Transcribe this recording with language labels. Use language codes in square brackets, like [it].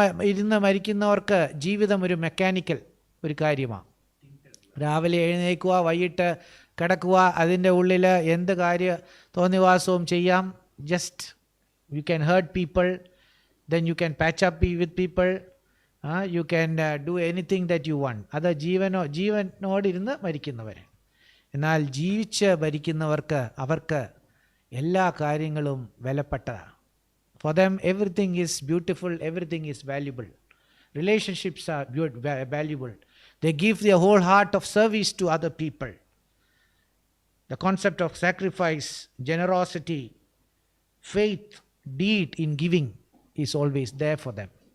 [ml] ഇരുന്ന് മരിക്കുന്നവർക്ക് ജീവിതം ഒരു മെക്കാനിക്കൽ ഒരു കാര്യമാണ്. രാവിലെ എഴുന്നേൽക്കുക, വൈകിട്ട് കിടക്കുക, അതിൻ്റെ ഉള്ളിൽ എന്ത് തോന്നിവാസവും ചെയ്യാം. [en] Just you can hurt people, then you can patch up with people, You can do anything that you want. [ml] അത് ജീവനോടിരുന്ന് മരിക്കുന്നവർ. എന്നാൽ ജീവിച്ച് ഭരിക്കുന്നവർക്ക് അവർക്ക് എല്ലാ കാര്യങ്ങളും വിലപ്പെട്ടതാണ്. [en] For them everything is beautiful, everything is valuable. Relationships are valuable. They give their whole heart of service to other people. The concept of sacrifice, generosity, faith, deed in giving is always there for them.